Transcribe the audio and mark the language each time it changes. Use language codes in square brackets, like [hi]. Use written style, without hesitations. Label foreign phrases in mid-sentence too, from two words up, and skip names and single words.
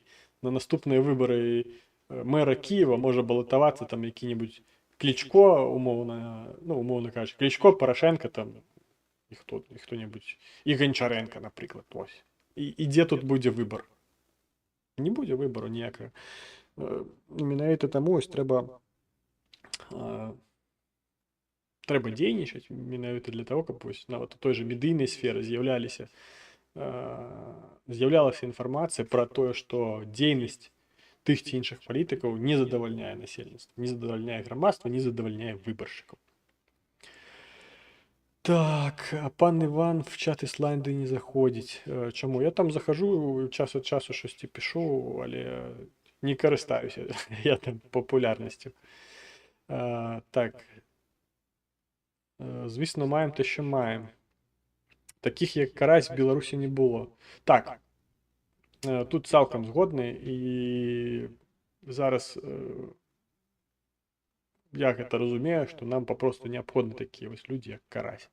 [uk] На наступні вибори мера Києва може балотуватися там який-небудь Кличко, умовно, ну, умовно кажучи, Кличко, Порошенко там, і хто-небудь, і Гончаренко, наприклад, ось. І де тут буде вибор? Не буде вибору ніякого. [be] Менавіта таму ось трэба дзейнічаць менавіта для того, каб вось нават у той жа медыйнай сферы з'яўлялася інфармацыя пра тое, што дзейнасць тых ці іншых палітыкаў не задавальняе насельніцтва, не задавальняе грамадства, не задавальняе выбаршчыкаў. Так, а пан Іван в чат Ісландыі не заходзіць. Чаму? Я там захожу, час ад часу [uk] щось пишу, [be] але не карыстаюся я там популярнасцю. [uk] Так. Звісно, маємо те, що маємо. Таких, як Карась, в Білорусі не було. Так, тут цілком згодний, і зараз я гэта розумію, що нам попросту необхідні такі ось люди, як Карась.